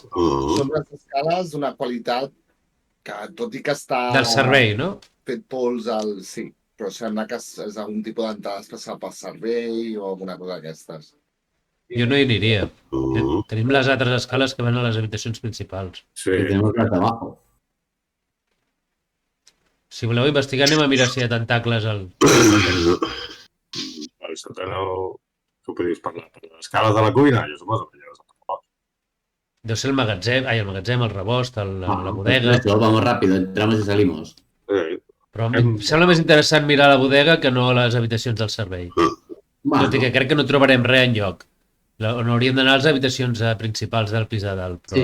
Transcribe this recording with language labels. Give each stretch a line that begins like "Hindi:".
Catalan: Són les escales d'una qualitat que, tot i que està del servei, no? fet pols al... Sí, però sembla que és algun tipus d'entrada especial pel servei o alguna cosa d'aquestes. Jo no hi aniria. Tenim les altres escales que van a les habitacions principals. Sí,
Spanish: Que tenemos las de abajo.
Catalan: Si voleu investigar, anem a mirar si hi ha tentacles al... al sòtano... Què podries parlar? Per les escales de la cuina? Jo suposo que ja les parlat. Deu ser el magatzem, el magatzem, el rebost, la
Spanish: Pues
Catalan: bodega...
Spanish: eso, vamos rápido, entramos y salimos.
Catalan: Però em sembla més interessant mirar la bodega que no les habitacions del servei. Bueno, Tot i que crec que no trobarem res enlloc. On hauríem d'anar a les habitacions principals del pis de dalt, però